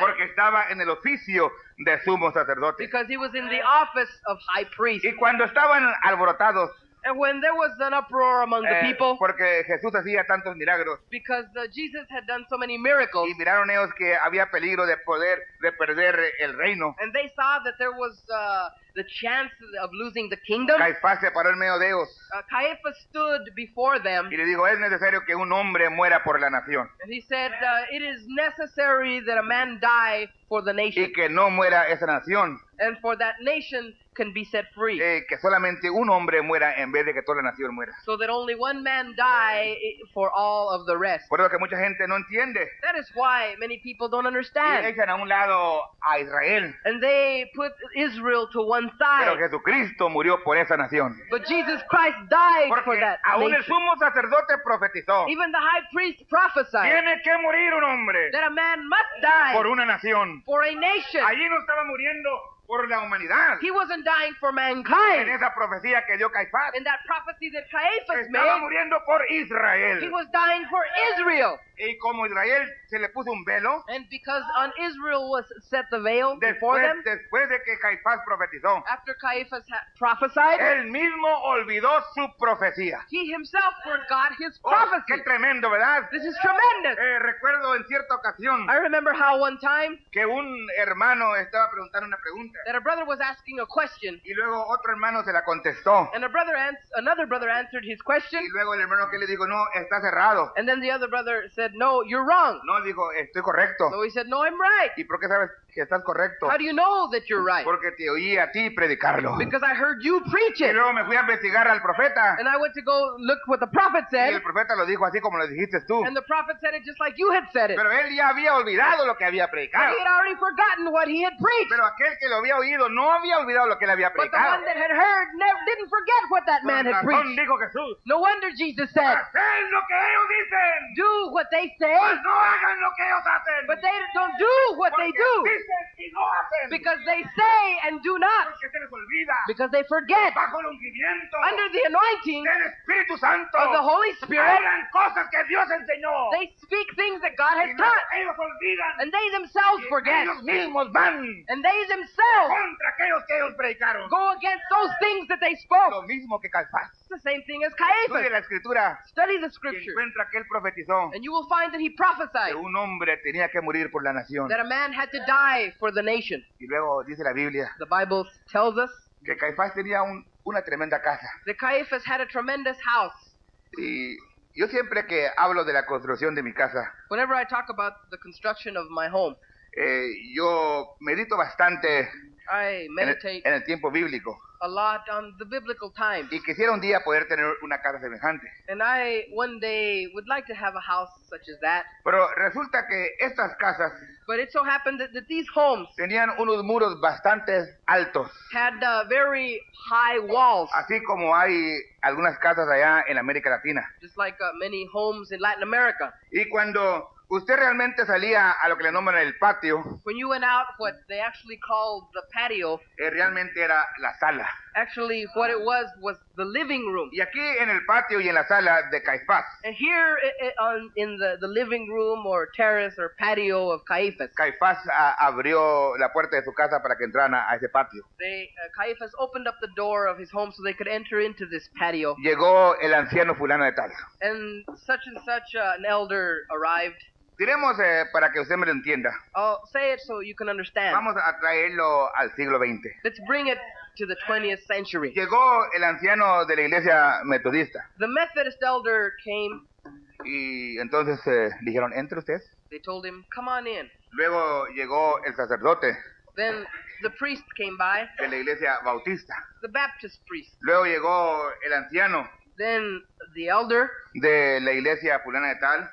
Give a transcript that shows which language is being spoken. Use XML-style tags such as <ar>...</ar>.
<es>porque estaba en el oficio de sumo sacerdote.</es> <en>because he was in the office of high priest.</en> <es>Y cuando estaban alborotados,</es> <en>And when there was an uproar among the people,</en> <es>porque Jesús hacía tantos milagros,</es> <en>because Jesus had done so many miracles,</en> <es>y miraron ellos que había peligro de perder el reino,</es> <en>and they saw that there was the chance of losing the kingdom,</en> <es>Caifás se paró en medio de ellos</es> <en>Caiaphas stood before them,</en> <es>y le dijo, es necesario que un hombre muera por la nación,</es> <en>and he said, it is necessary that a man die for the nation,</en> <es>y que no muera esa nación,</es> <en>and for that nation can be set free,</en> <es>que solamente un hombre muera en vez de que toda la nación muera.</es> <en>so that only one man die for all of the rest.</en> <es>Por eso que mucha gente no entiende</es> <en>That is why many people don't</en> <es>y</es> <en>understand,</en> <es>echan a un lado a Israel,</es> <en>and they put Israel to one</en> <es>pero</es> <en>side,</en> <es>Jesucristo murió por esa nación,</es> <en>but Jesus Christ died for</en> <es>porque</es> <en>that</en> <es>aún el</es> <en>nation.</en> <es>sumo sacerdote profetizó,</es> <en>Even the high priest prophesied</en> <es>tiene que morir un hombre</es> <en>that a man must die</en> <es>por una nación.</es> <en>for a nation.</en> <es>Allí no estaba muriendo por la humanidad.</es> <en>He wasn't dying for</en> <es>En</es> <en>mankind.</en> <es>esa profecía que dio Caifás,</es> <en>In that prophecy that Caiaphas</en> <es>estaba</es> <en>made,</en> <es>muriendo por</es> <en>he</en> <es>Israel.</es> <en>was dying for Israel.</en> <es>Y como Israel se le puso un velo,</es> <en>And because on Israel was set the veil before them,</en> <es>después de que Caifás profetizó,</es> <en>after Caiaphas had prophesied,</en> <es>él mismo olvidó su profecía.</es> <en>he himself forgot his Oh, prophecy.</en> <es>qué tremendo, ¿verdad?</es> <en>This is tremendous.</en> <es>Recuerdo en cierta ocasión</es> <en>I remember how one time</en> <es>que un hermano estaba preguntando una pregunta</es> <en>that a brother was asking a question,</en> <es>y luego otro hermano se la contestó.</es> <en>and another brother answered his question,</en> <es>Y luego el hermano que le dijo, no, está cerrado.</es> <en>and then the other brother said, "No, you're wrong."</en> <es>No, dijo, estoy correcto.</es> <en>So he said, "No, I'm right."</en> <es>¿Y por qué sabes que estás correcto?</es> <en>How do you know that you're right?</en> <es>Porque te oí a ti predicarlo.</es> <en>Because I heard you preach</en> <es>Y</es> <en>it.</en> <es>luego me fui a investigar al profeta.</es> <en>And I went to go look what the prophet</en> <es>Y</es> <en>said,</en> <es>el profeta lo dijo así como lo dijiste tú.</es> <en>and the prophet said it just like you had said it.</en> <es>Pero él ya había olvidado lo que había</es> <en>But</en> <es>predicado.</es> <en>he had already forgotten what he had preached.</en> <es>Pero aquel que lo había oído no había olvidado lo que él había</es> <en>But the</en> <es>predicado.</es> <en>one that had heard didn't forget what that man</en> <es>Con</es> <en>had</en> <es>razón</es> <en>preached.</en> <es>dijo Jesús,</es> <en>No wonder Jesus said,</en> <es>haced lo que ellos dicen,</es> <en>"Do what they say,</en> <es>pues no hagan lo que ellos hacen.</es> <en>but they don't do what they</en> <es>Porque</es> <en>do,</en> <es>dicen y no hacen.</es> <en>because they say and do not,</en> <es>Porque se les olvida.</es> <en>because they forget."</en> <es>Bajo el ungimiento</es> <en>Under the anointing</en> <es>del Espíritu Santo,</es> <en>of the Holy Spirit,</en> <es>hablan cosas que Dios enseñó.</es> <en>they speak things that God</en> <es>Y</es> <en>has taught,</en> <es>ellos olvidan.</es> <en>and they themselves</en> <es>Y</es> <en>forget,</en> <es>ellos mismos van</es> <en>and they themselves</en> <es>contra aquellos que ellos predicaron.</es> <en>go against those things that they spoke.</en> <es>Lo mismo que Caifás.</es> <en>It's the same thing as</en> <es>Estudia</es> <en>Caiaphas.</en> <es>la escritura</es> <en>Study the</en> <es>y</es> <en>scripture,</en> <es>encuentra que él profetizó</es> <en>and you will find that he</en> <es>que</es> <en>prophesied</en> <es>un hombre tenía que morir por la nación.</es> <en>that a man had to die for the nation.</en> <es>Y luego dice la Biblia</es> <en>The Bible tells us</en> <es>que Caifás tenía una tremenda casa.</es> <en>that Caiaphas had a tremendous house.</en> <es>Y yo siempre que hablo de la construcción de mi casa,</es> <en>Whenever I talk about the construction of my home,</en> <es>yo medito bastante</es> <en>I meditate</en> <es>en el tiempo bíblico.</es> <en>a lot on the biblical times.</en> <es>Y quisiera un día poder tener una casa semejante.</es> <en>And I one day would like to have a house such as that.</en> <es>Pero resulta que estas casas</es> <en>But it so happened that these homes</en> <es>tenían unos muros bastante altos,</es> <en>had very high walls,</en> <es>así como hay algunas casas allá en América Latina.</es> <en>just like many homes in Latin America.</en> <es>Y cuando usted realmente salía a lo que le nombran el patio,</es> <en>When you went out, what they actually called the patio,</en> <es>realmente era la sala.</es> <en>actually what it was the living room.</en> <es>Y aquí en el patio y en la sala de Caifás,</es> <en>And here in the living room or terrace or patio of Caiaphas,</en> <es>Caifás abrió la puerta de su casa para que entraran a ese patio.</es> <en>Caiaphas opened up the door of his home so they could enter into this patio.</en> <es>Llegó el anciano fulano de tal.</es> <en>And such an elder arrived.</en> <es>Diremos para que usted me lo entienda.</es> <en>I'll say it so you can understand.</en> <es>Vamos a traerlo al siglo XX.</es> <en>Let's bring it to the 20th century.</en> <es>Llegó el anciano de la iglesia metodista</es> <en>The Methodist elder came.</en> <es>y entonces dijeron, entre usted.</es> <en>They told him, "Come on in."</en> <es>Luego llegó el sacerdote</es> <en>Then the priest came by,</en> <es>de la iglesia bautista.</es> <en>the Baptist priest.</en> <es>Luego llegó el anciano</es> <en>Then the elder</en> <es>de la iglesia fulana de tal,</es>